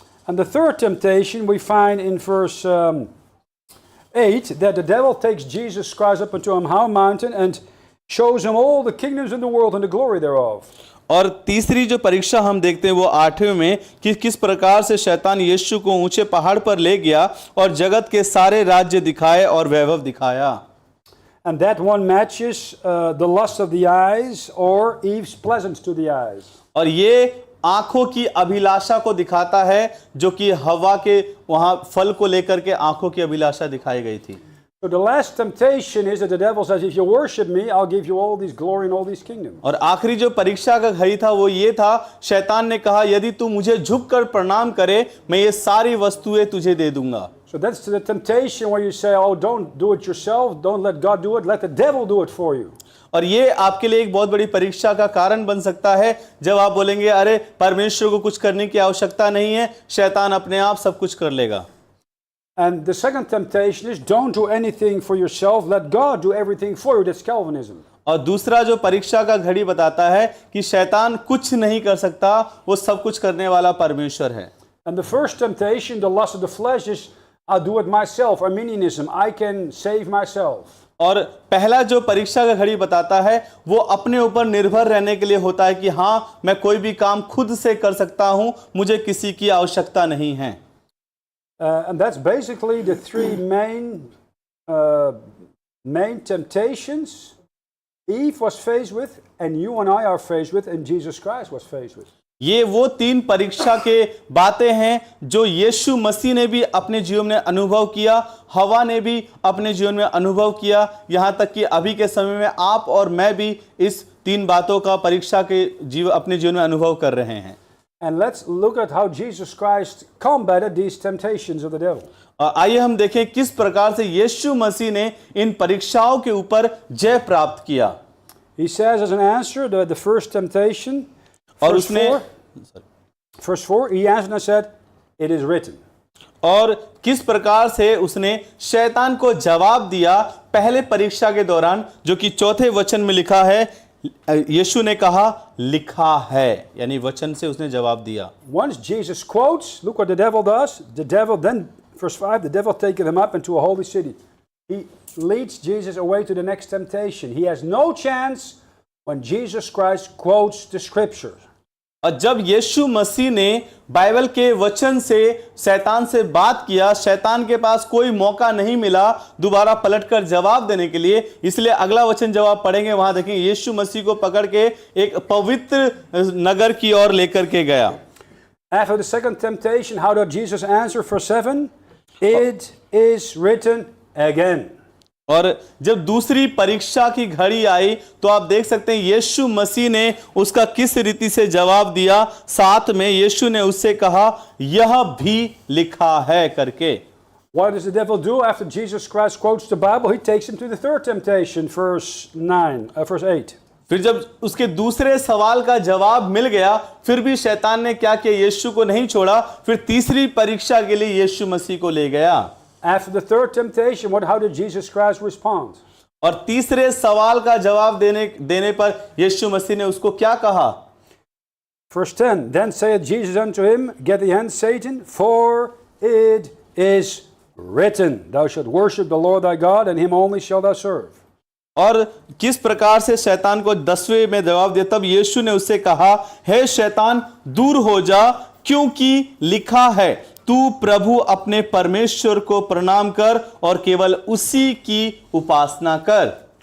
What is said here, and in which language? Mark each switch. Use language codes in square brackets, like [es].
[en] And the third temptation we find in verse 8, that the devil takes Jesus Christ up into a high mountain and shows him all the kingdoms in the world and the glory thereof. [hi] और तीसरी जो परीक्षा हम देखते हैं वो 8वें में कि किस प्रकार से शैतान यीशु को ऊंचे पहाड़ पर ले गया और जगत के सारे राज्य दिखाए और वैभव दिखाया। [en] And that one matches the lust of the eyes or Eve's pleasance to the eyes. [hi] और ये आंखों की अभिलाषा को दिखाता है, जो कि हवा के वहां फल को लेकर के आंखों की अभिलाषा दिखाई गई थी। [en] So the last temptation is that the devil says, if you worship me, I'll give you all these glory and all these kingdoms. [hi] और आखिरी जो परीक्षा का घड़ी था वो ये था, शैतान ने कहा यदि तू मुझे झुककर प्रणाम करे, मैं ये सारी वस्तुएं तुझे दे दूंगा। [en] So that's the temptation where you say, oh, don't do it yourself, don't let God do it, let the devil do it for you. [hi] और ये आपके लिए एक बहुत बड़ी परीक्षा का कारण बन सकता है, जब आप बोलेंगे अरे परमेश्वर को कुछ करने की आवश्यकता नहीं है, शैतान अपने आप सब कुछ कर लेगा। [en] And the second temptation is, don't do anything for yourself, let God do everything for you. That's Calvinism. [hi] और दूसरा जो परीक्षा का घड़ी बताता है कि शैतान कुछ नहीं कर सकता, वो सब कुछ करने वाला परमेश्वर है। [en] And the first temptation, the lust of the flesh, is I'll do it myself, Arminianism. I can save myself. [hi] और पहला जो परीक्षा का घड़ी बताता है वो अपने ऊपर निर्भर रहने के लिए होता है कि हाँ, मैं कोई भी काम खुद से कर सकता हूं, मुझे किसी की आवश्यकता नहीं है। [en] And that's basically the three main temptations Eve was faced with, and you and I are faced with, and Jesus Christ was faced with. [hi] ये वो तीन परीक्षा के बातें हैं जो यीशु मसीह ने भी अपने जीवन में अनुभव किया, हवा ने भी अपने जीवन में अनुभव किया, यहाँ तक कि अभी के समय में आप और मैं भी इस तीन बातों का परीक्षा के अपने जीवन में अनुभव कर रहे हैं। [en] And let's look at how Jesus Christ combated these temptations of the devil. [hi] आइए हम देखें किस प्रकार से यीशु मसीह ने इन परीक्षाओं के ऊपर जय प्राप्त किया। [en] He says as an answer, the first temptation, [hi] और उसने [en] verse 4, he answered and said, it is written. [hi] और किस प्रकार से उसने शैतान को जवाब दिया पहले परीक्षा के दौरान, जो कि चौथे वचन में लिखा है, यीशु ने कहा लिखा है, यानी वचन से उसने जवाब दिया। [en] Once Jesus quotes, look what the devil does. The devil then, verse 5, the devil taketh him up into a holy city. He leads Jesus away to the next temptation. He has no chance when Jesus Christ quotes the scriptures. [hi] और जब यीशु मसीह ने Bible के वचन से शैतान से बात किया, शैतान के पास कोई मौका नहीं मिला दोबारा पलटकर जवाब देने के लिए, इसलिए अगला वचन जवाब पढ़ेंगे, वहां देखेंगे यीशु मसीह को पकड़ के एक पवित्र नगर की ओर लेकर के गया। [en] After the second temptation, how did Jesus answer? Verse 7, it is written again. [hi] और जब दूसरी परीक्षा की घड़ी आई तो आप देख सकते हैं यीशु मसीह ने उसका किस रीति से जवाब दिया। साथ में यीशु ने उससे कहा यह भी लिखा है करके। [en] What does the devil do after Jesus Christ quotes the Bible? He takes him to the third temptation, verse 8. [hi] फिर जब उसके दूसरे सवाल का जवाब मिल गया, फिर भी शैतान ने क्या किया, यीशु को नहीं छोड़ा, फिर तीसरी परीक्षा के लिए यीशु मसीह को ले गया। [en] After the third temptation, how did Jesus Christ respond? [hi] और तीसरे सवाल का जवाब देने पर यीशु मसीह ने उसको क्या कहा? [en] Verse 10, then saith Jesus unto him, get thee hence, Satan, for it is written, thou shalt worship the Lord thy God, and him only shalt thou serve. [hi] और किस प्रकार से शैतान को 10वें में जवाब दिया, तब यीशु ने उससे कहा, हे शैतान दूर हो जा, क्योंकि लिखा है, तू प्रभु अपने परमेश्वर को प्रणाम कर और केवल उसी की उपासना कर।